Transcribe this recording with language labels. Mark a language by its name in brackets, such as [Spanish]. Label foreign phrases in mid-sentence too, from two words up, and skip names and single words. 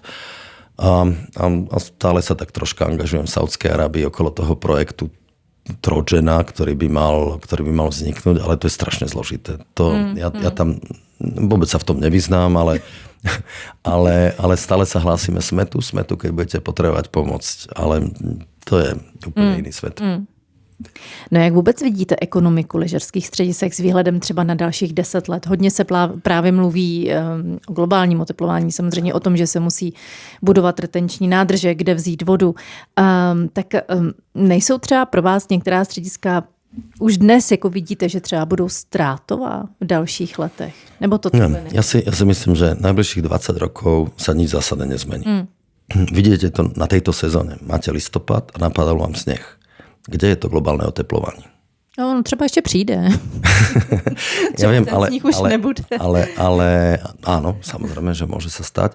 [Slovak] A stále sa tak troška angažujem v Saudskej Arábii okolo toho projektu Trojana, ktorý by mal vzniknúť, ale to je strašne zložité. Ja tam vôbec sa v tom nevyznám, ale stále sa hlásime smetu, keď budete potrebovať pomôcť. Ale to je úplne iný svet. [Czech] No jak vůbec vidíte ekonomiku lyžařských středisek s výhledem třeba na dalších 10 let? Hodně se právě mluví o globálním oteplování, samozřejmě o tom, že se musí budovat retenční nádrže, kde vzít vodu. Tak nejsou třeba pro vás některá střediska už dnes jako vidíte, že třeba budou ztrátová v dalších letech? Nebo to [Slovak] ja si myslím, že najbližších 20 rokov sa nič zásadne nezmení. Vidíte to na tejto sezóne. Máte listopad a napadal vám sneh. Kde je to globálne oteplovanie? [Czech] No, třeba ještě přijde. [Slovak] Ja viem, ale áno, samozrejme, že môže sa stať.